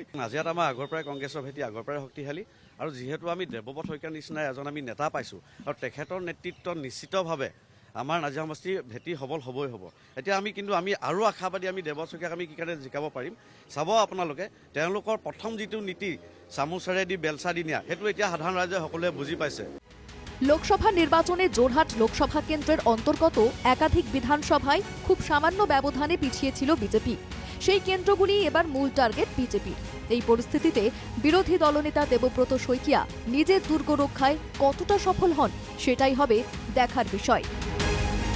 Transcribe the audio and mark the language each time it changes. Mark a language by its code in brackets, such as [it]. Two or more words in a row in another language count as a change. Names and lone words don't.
[as] নাজিৰাত আমাৰ আগৰ পৰাই কংগ্ৰেছৰ ভেটি আগৰ পৰাই শক্তিশালী, আৰু যিহেতু আমি দেৱব্ৰত শইকীয়াৰ নিচিনা এজন আমি নেতা পাইছোঁ আৰু তেখেতৰ নেতৃত্বত নিশ্চিতভাৱে আমাৰ নাজিৰা সমষ্টিৰ ভেটি সবল হ'বই হ'ব। এতিয়া কিন্তু আমি আৰু আশাবাদী, আমি দেৱব্ৰত শইকীয়াক আমি কি কাৰণে জিকাব পাৰিম। চাব আপোনালোকে, তেওঁলোকৰ প্ৰথম যিটো নীতি চামুচেৰে দি বেলচা দি নিয়া, সেইটো এতিয়া সাধাৰণ ৰাইজে সকলোৱে বুজি পাইছে। [bn] লোকসভা নির্বাচনে জোরহাট লোকসভা কেন্দ্রের অন্তর্গত একাধিক বিধানসভায় খুব সামান্য ব্যবধানে পিছিয়েছিল বিজেপি। সেই কেন্দ্রগুলি এবার মূল টার্গেট বিজেপির। এই পরিস্থিতিতে বিরোধী দলনেতা দেবব্রত শইকীয়া নিজের দুর্গ রক্ষায় কতটা সফল হন সেটাই হবে দেখার বিষয়।